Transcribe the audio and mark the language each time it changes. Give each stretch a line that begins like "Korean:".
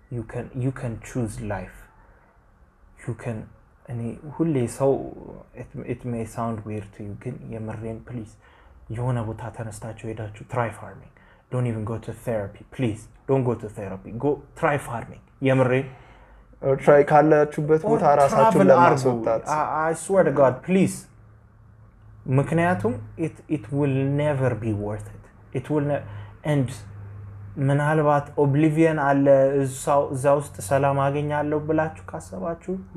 English: you can choose life you can
Amharic: ሁሌ ሰው
English: it may sound weird to you
Amharic: ግን የምሬን
English: please
Amharic: የሆነ ቦታ ተነስታችሁ ሄዳችሁ
English: try farming don't even go to therapy please don't go to therapy go try farming
Amharic: የምሬን
English: or try
Amharic: ካላችሁበት ቦታ ራሳችሁን ለማስወጣት
English: I swear to god please
Amharic: ምክንያቱም
English: it will never be worth it. It will never.
Amharic: And ምናልባት ኦብሊቪየን አለ እዛ ውስጥ ሰላም አገኛለሁ ብላችሁ ካሰባችሁ